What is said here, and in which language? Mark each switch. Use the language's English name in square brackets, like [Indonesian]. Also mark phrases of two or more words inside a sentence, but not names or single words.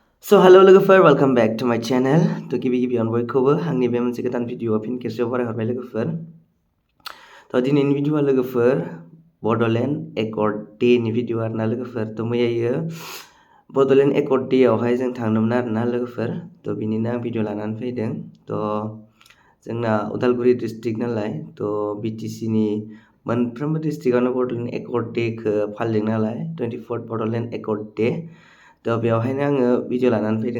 [English] So hello [Bodo] लोगोफोर [English] welcome back to my channel to [Bodo] गिबियावनो बयखौबो आंनि बे मोनसे गोदान भिडिअ फिन खेबसेबाव बरायहरबाय लोगोफोर दिनैनि भिडिअआ लोगोफोर बड'लेण्ड एकर्ड डेनि भिडिअ आरोना लोगोफोर मैयायो बड'लेण्ड एकर्ड डेआवहाय जों थांदोंमोन आरोना लोगोफोर बिनिनो आं भिडिअ लानानै फैदों जोंना उदालगुरि डिस्ट्रिक्ट नालाय बिटिसिनि मोनफ्रोमबो डिस्ट्रिक्टआवनो बड'लेण्ड एकर्ड डेखौ फालिदों नालाय 24th बड'लेण्ड एकर्ड डे बेवहायनो आङो भिडिअ लानानै फैदों